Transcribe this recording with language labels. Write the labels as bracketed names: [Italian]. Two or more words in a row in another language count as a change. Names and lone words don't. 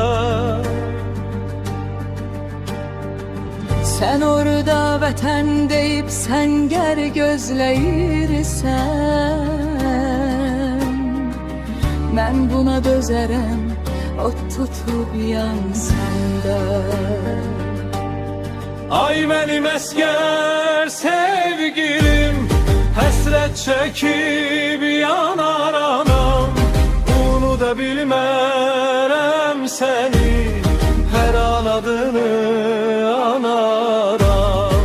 [Azerbaijani] Sən orada vətən deyib səngər gözləyirsən. Mən buna dözərəm, ot tutub yansam da. [Turkish] Ay benim esker sevgilim, hasret çekip yanar anam. [Azerbaijani] Unuda bilmərəm seni, her an adını anaram.